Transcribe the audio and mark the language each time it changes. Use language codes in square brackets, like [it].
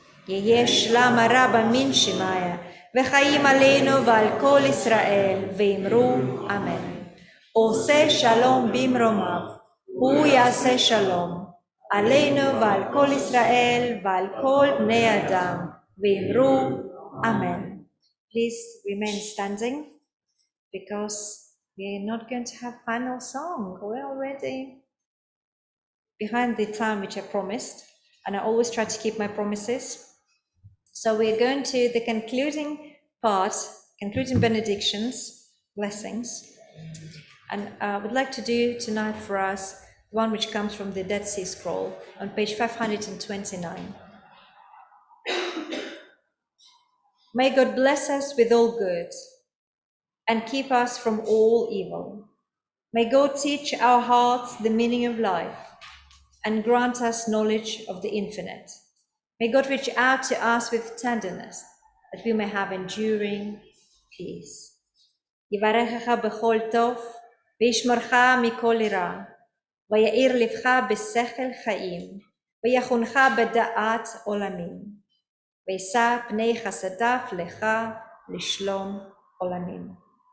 [he] יהיה שלום רבה מן שמיה, וחיים עלינו ועל כל ישראל, ואמרו אמן. עושה שלום במרומיו, הוא יעשה שלום, עלינו ועל כל ישראל ועל כל בני אדם, ואמרו אמן. [en] Please remain standing, because we're not going to have final song. We're already behind the time which I promised, and I always try to keep my promises. So we're going to the concluding part, concluding benedictions, blessings. And I would like to do tonight for us one which comes from the Dead Sea Scroll on page 529. May God bless us with all good and keep us from all evil. May God teach our hearts the meaning of life and grant us knowledge of the infinite. May God reach out to us with tenderness, that we may have enduring peace. [he] יברכך בכל טוב, וישמרך מכל רע, ויאיר לבך בשכל חיים, ויחונך בדעת עולמים, וישא פני חסדיו לך לשלום עולמים.